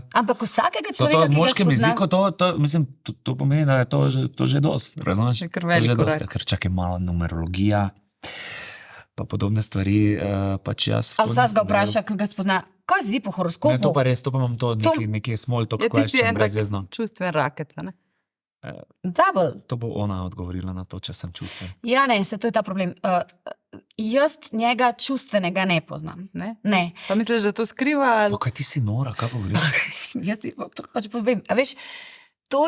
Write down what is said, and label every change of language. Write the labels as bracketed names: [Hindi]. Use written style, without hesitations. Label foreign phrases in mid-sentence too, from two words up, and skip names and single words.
[Slovenian] Ampak vsakega človeka, ki ga spozna... V moškem jeziku to pomeni, da je to že dost, razumeš? Kar velik korak. Ker čakaj malo numerologija, pa podobne stvari, pač jaz... A vsak ga vpraša, kaj ga spozna, kaj zdi po horoskopu? Ne, to pa res, to pa imam to neki [English] small talk question, [Slovenian] brezvezno. Čustven rakec, ne? Double. To bo ona odgovorila na to, če sem čustven. Ja, ne, to je ta problem. jaz njega čustvenega ne poznam. Ne. Pa misliš, da to skriva? Ali... Pa kaj ti si nora, kaj govoriš? Jaz ti to pač povem. A veš, to...